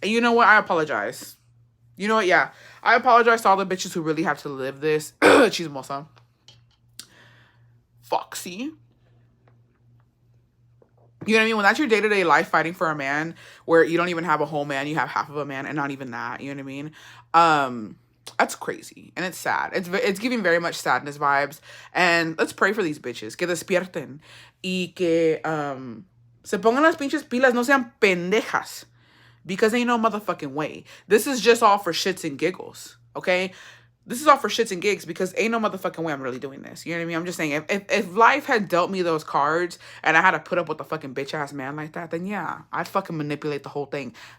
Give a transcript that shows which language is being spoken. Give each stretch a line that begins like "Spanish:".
English: And you know what? I apologize. You know what? Yeah. I apologize to all the bitches who really have to live this. Chismosa. Foxy. You know what I mean? When that's your day-to-day life fighting for a man where you don't even have a whole man, you have half of a man and not even that. You know what I mean? That's crazy. And it's sad. It's giving very much sadness vibes. And let's pray for these bitches.
Spanish: Que despierten. Y que se pongan las pinches pilas. No sean pendejas.
English: Because ain't no motherfucking way. This is just all for shits and giggles. Okay? This is all for shits and gigs because ain't no motherfucking way I'm really doing this. You know what I mean? I'm just saying, if life had dealt me those cards and I had to put up with a fucking bitch-ass man like that, then yeah, I'd fucking manipulate the whole thing.